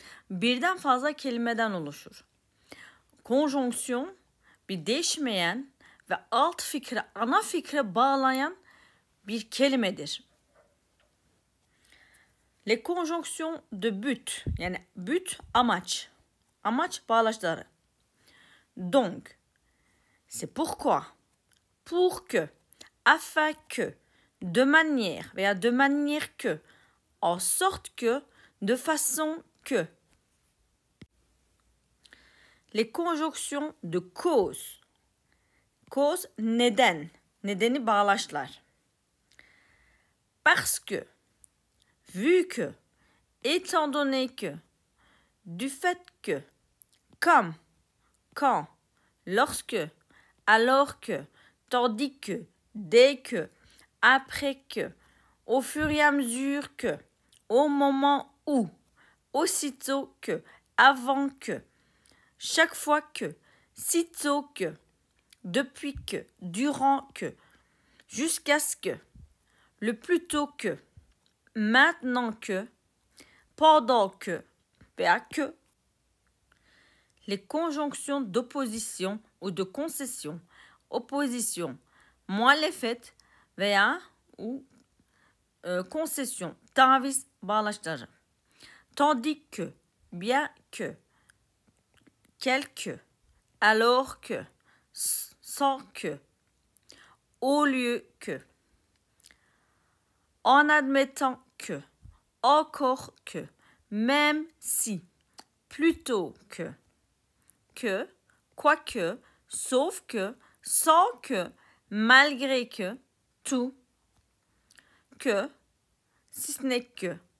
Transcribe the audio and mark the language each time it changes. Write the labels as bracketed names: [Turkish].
[Turkish] Birden fazla kelimeden oluşur. Konjonksiyon bir değişmeyen ve alt fikre, ana fikre bağlayan bir kelimedir. [French] Les conjonctions de but, [Turkish] yani but amaç, amaç bağlaçları. [French] Donc, c'est pourquoi, pour que, afin que, de manière veya de manière que, en sorte que, de façon que. Les conjonctions de cause. [Turkish] Cause neden, nedeni bağlaçlar. [French] Parce que, vu que, étant donné que, du fait que, comme, quand, lorsque, alors que, tandis que, dès que, après que, au fur et à mesure que, au moment où, aussitôt que, avant que, chaque fois que, sitôt que, depuis que, durant que, jusqu'à ce que, le plus tôt que, maintenant que, pendant que, veya que. Les conjonctions d'opposition ou de concession. [Turkish] Opposition, muhalefet veya concession, taviz bağlaçları. [French] Tandis que, bien que, quelque, alors que, sans que, au lieu que, en admettant que, encore que, même si, plutôt que, quoique, sauf que, sans que, malgré que, tout, que, si ce n'est que.